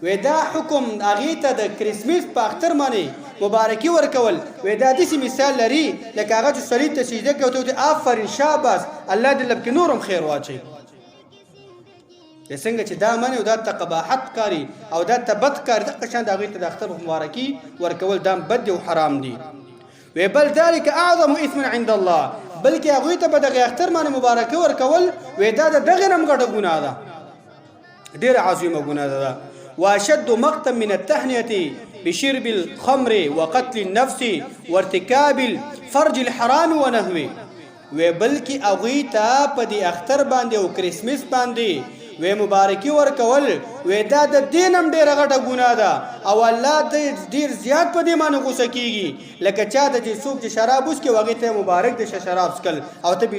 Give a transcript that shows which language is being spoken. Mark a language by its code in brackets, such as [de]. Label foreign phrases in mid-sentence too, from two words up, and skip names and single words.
[ps] وې دا حکم هغې ته د کرسمس په اختر باندې مبارکي ورکول وې دا داسې مثال لري لکه هغه چې سړي ته سجده کوي ورته وایي آفرین شاباس الله دې لب کې نور هم خیر واچوي څنګه چې دا منې او دا ته قباحت کاري او دا ته بد کاري دغه شان د هغې ته د اختر مبارکي ورکول دا بد دي او حرام دي وی [ar] بل ذلك اعظم اثم عند الله [ps] بلکې هغوی ته به دغه اختر باندې مبارکي ورکول وی دا د دغې نه هم ګټه ګناه ده ډېره عظیمه ګناه ده [ar] واشد مقتا من التهنئه بشرب الخمر وقتل النفس وارتكاب الفرج الحرام ونهوه [ps] وی بلکې هغوی ته په دې اختر باندې او کرسمس باندې وی مبارکي ورکول وی دا د دین هم ډېره غټه ګناه ده او الله ډېر زیات په دې باندې غوسه کېږي لکه چا ته چې څوک چې شراب وڅکي و هغې ته مبارک د شراب څکل او ته